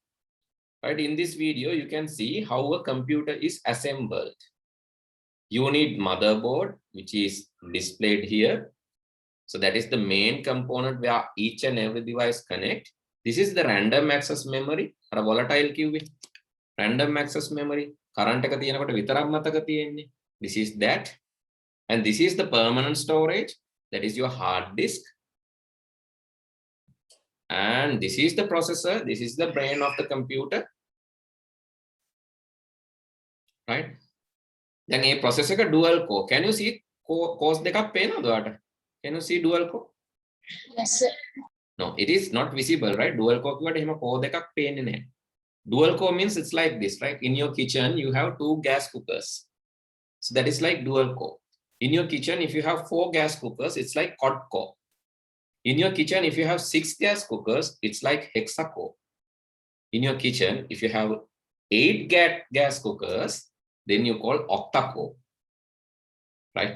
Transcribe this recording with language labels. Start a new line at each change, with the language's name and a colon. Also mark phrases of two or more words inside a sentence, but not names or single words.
English: Right, in this video, you can see how a computer is assembled. You need motherboard, which is displayed here. So that is the main component where each and every device connect. This is the random access memory, or volatile queue. Random access memory.
Sinhala: Current එක තියෙනකොට විතරක් මතක තියෙන්නේ.
English: This is that. And this is the permanent storage. That is your hard disk. And this is the processor. This is the brain of the computer. Right? Then a processor dual core. Can you see cores
Sinhala: දෙකක් පේනවද ඔයාලට?
English: Can you see dual core? Yes, sir. No, it is not visible, right? Dual core
Sinhala: කියවට එහෙම core දෙකක් පේන්නේ නැහැ.
English: Dual core means it's like this, right? In your kitchen, you have 2 gas cookers. So that is like dual core. In your kitchen, if you have 4 gas cookers, it's like quad core. In your kitchen, if you have 6 gas cookers, it's like hexacore. In your kitchen, if you have 8 gas cookers, then you call octa-core, right?